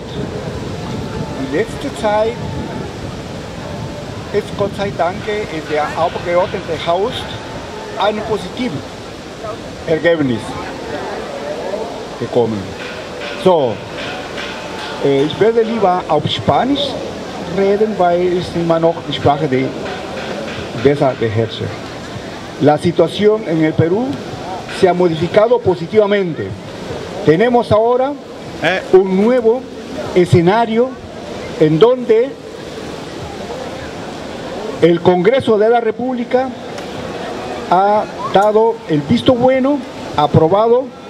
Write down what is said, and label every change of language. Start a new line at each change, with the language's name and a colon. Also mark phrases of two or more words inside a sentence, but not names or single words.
German: Die letzte Zeit ist Gott sei Dank in der Abgeordnetenhaus ein positives Ergebnis gekommen. So, ich werde lieber auf Spanisch reden, weil ich immer noch die Sprache besser beherrsche.
Spanish: La situación en el Perú se ha modificado positivamente. Tenemos ahora un nuevo escenario en donde el Congreso de la República ha dado el visto bueno, ha aprobado